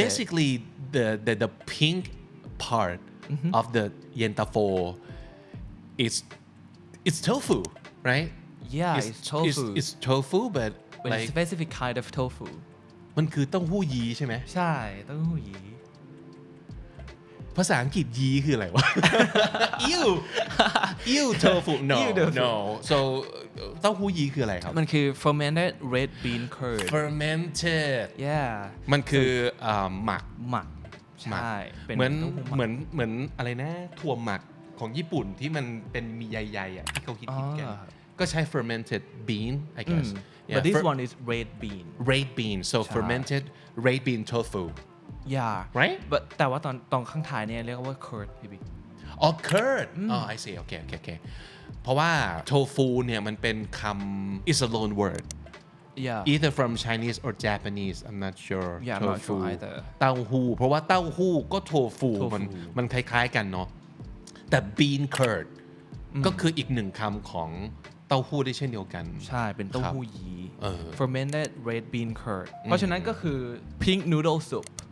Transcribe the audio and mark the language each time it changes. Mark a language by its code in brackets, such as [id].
[en] basically the pink part of the เย็นตาโฟit's tofu right yeah it's tofu it's tofu but but like it's specific kind of tofu [th] มันคือเต้าหู้ยี้ใช่ไหม ใช่เต้าหู้ยี้ ภาษาอังกฤษยี้คืออะไรวะ [en] ew tofu no so [th] เต้าหู้ยี้คืออะไรครับ มันคือ [en] fermented red bean curd fermented yeah [th] มันคือหมัก หมักใช่เป็น เหมือน เต้าหู้หมัก เหมือนอะไรนะถั่วหมักของญี่ปุ่นที่มันเป็นมีใยๆอ่ะที่เขาคิดกัน [en] ก็ใช้ fermented bean I guess but this one is red bean red bean so fermented red bean tofu yeah right [th] but แต่ว่าตอนข้างท้ายเนี่ยเรียกว่า curd พี่บิ๊ก อ๋อ curd อ๋อ [en] I see [th] โอเคเพราะว่า tofu เนี่ยมันเป็นคำ [en] is a loan word yeah either from Chinese or Japanese I'm not sure yeah I'm not sure either [th] เต้าหู้เพราะว่าเต้าหู้ก็ tofu มันคล้ายๆกันเนาะแต่ bean curd ก็คืออีกหนึ่งคำของเต้าหู้ได้เช่นเดียวกัน ใช่เป็นเต้าหู้ยี้ [en] fermented red bean curd [th] เพราะฉะนั้นก็คือ [en] pink noodle soup